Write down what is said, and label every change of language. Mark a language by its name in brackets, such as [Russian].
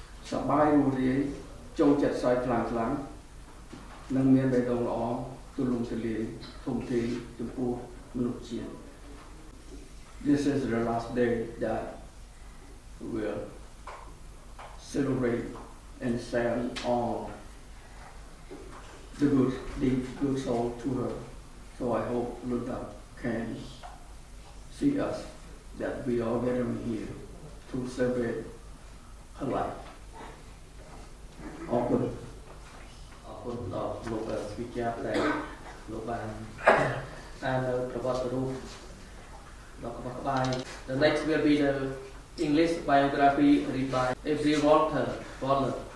[Khmer] សប្បាយរួសរាយចូលចិត្តសើចខ្លាំងនិងមានបេះដូងល្អទូលំទូលាយធំធេងចំពោះមនុស្សជាតិ [English] This is the last day that we'll celebrate and send all the good deed, good soul to her. So I hope Londap can see us that we are gathering here to celebrate her life. [Khmer] អរគុណដល់លោកវិជ្ជាដែលលោកបានអាននៅប្រវត្តិរូបដ៏ក្បោះក្បាយ [English] The next will be the English biography read by April Waller.